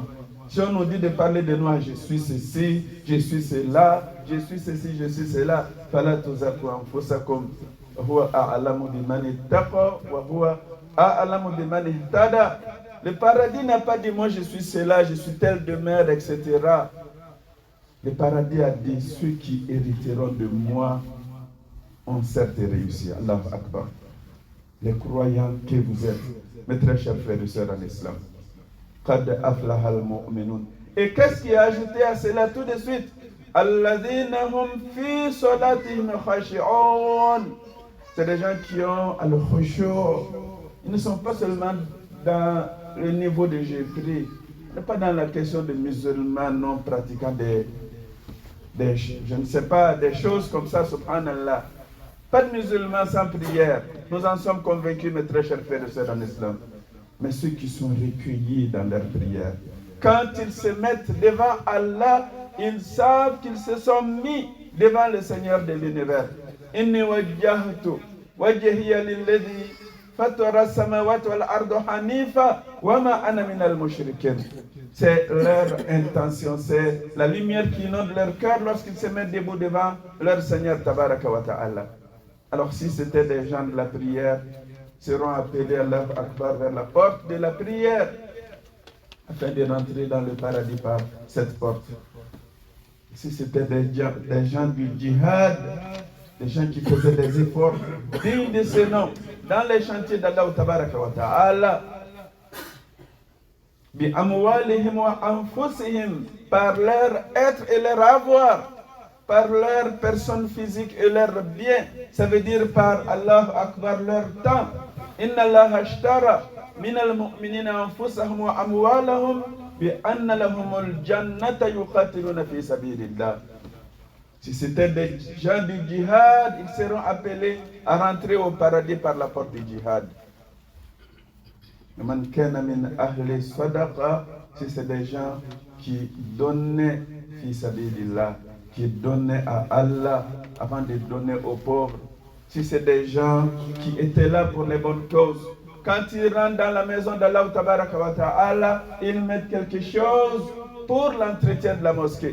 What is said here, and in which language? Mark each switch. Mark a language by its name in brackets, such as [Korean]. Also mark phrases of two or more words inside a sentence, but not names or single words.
[French] Si on nous dit de parler de nous, je suis ceci, je suis cela, je suis ceci, je suis cela, le paradis n'a pas dit moi je suis cela, je suis tel demeure, etc. Le paradis a dit ceux qui hériteront de moi ont certes réussi. [Arabic] الله أكبر. [French] Les croyants que vous êtes, mes très chers frères et sœurs en islam. [Arabic] قد أفلح المؤمنون. [French] Et qu'est-ce qui a ajouté à cela tout de suite? [Arabic] الذين هم في صلاتهم خاشعون. [French] C'est des gens qui ont al-khushu'. Ils ne sont pas seulement dans le niveau de j'ai pris. On n'est pas dans la question de musulmans non pratiquant je ne sais pas, des choses comme ça, subhanallah. Pas de musulmans sans prière. Nous en sommes convaincus, mes très chers frères et sœurs en islam. Mais ceux qui sont recueillis dans leur prière, quand ils se mettent devant Allah, ils savent qu'ils se sont mis devant le Seigneur de l'univers. [Arabic] إني وجهت وجهي للذي فطر السماوات والأرض حنيفا وما أنا من المشركين. [French] C'est leur intention, c'est la lumière qui inonde leur cœur lorsqu'ils se mettent debout devant leur Seigneur [Arabic] تبارك وتعالى. [French] Alors si c'était des gens de la prière, seront appelés [Arabic] الله أكبر [French] vers la porte de la prière afin de rentrer dans le paradis par cette porte. Si c'était des gens du djihad, des gens qui faisaient des efforts dignes de ce nom dans les chantiers d'Allah [Arabic] تبارك وتعالى, بأموالهم وأنفسهم, [French] par leur être et leur avoir, par leur personne physique et leur bien, ça veut dire par [Arabic] الله أكبر [French] leur temps. [Arabic] إن الله اشترى من المؤمنين أنفسهم وأموالهم بأن لهم الجنة يقاتلون في سبيل الله. [French] Si c'était des gens du djihad, ils seront appelés à rentrer au paradis par la porte du djihad. [Arabic] من كان من أهل الصدقة, [French] si c'est des gens qui donnaient [Arabic] في سبيل الله, [French] qui donnaient à Allah avant de donner aux pauvres. Si c'est des gens qui étaient là pour les bonnes causes, quand ils rentrent dans la maison d'Allah [Arabic] تبارك وتعالى, [French] ils mettent quelque chose pour l'entretien de la mosquée.